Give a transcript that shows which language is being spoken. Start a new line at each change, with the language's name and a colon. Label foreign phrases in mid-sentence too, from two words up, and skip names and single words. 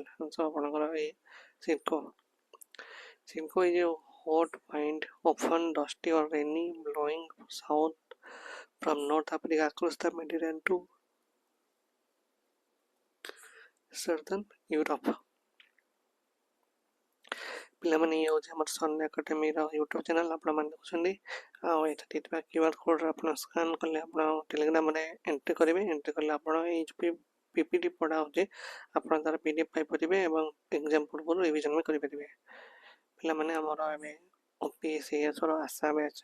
English: So, A, Circo. Circo is a hot wind, often dusty or rainy, blowing south from North Africa across the Mediterranean to southern Europe.
Odia: ପିଲାମାନେ ଇଏ ହେଉଛି ଆମର ସନ୍ ଏକାଡେମୀର ୟୁଟ୍ୟୁବ୍ ଚ୍ୟାନେଲ୍ ଆପଣମାନେ ଦେଖୁଛନ୍ତି ଆଉ ଏଥିରେ ଥିବା QR କୋଡ଼୍ ଆପଣ ସ୍କାନ୍ କଲେ ଆପଣ ଟେଲିଗ୍ରାମରେ ଏଣ୍ଟ୍ରି କରିବେ ଏଣ୍ଟ୍ରି କଲେ ଆପଣ ଏଇ ଯେଉଁ PPT ପଢ଼ା ହେଉଛି ଆପଣ ତା'ର PDF ପାଇପାରିବେ ଏବଂ ଏକ୍ଜାମ୍ ପୂର୍ବରୁ ରିଭିଜନ୍ ବି କରିପାରିବେ ପିଲାମାନେ ଆମର ଏବେ OPSCSର ଆଶା ବ୍ୟାଚ୍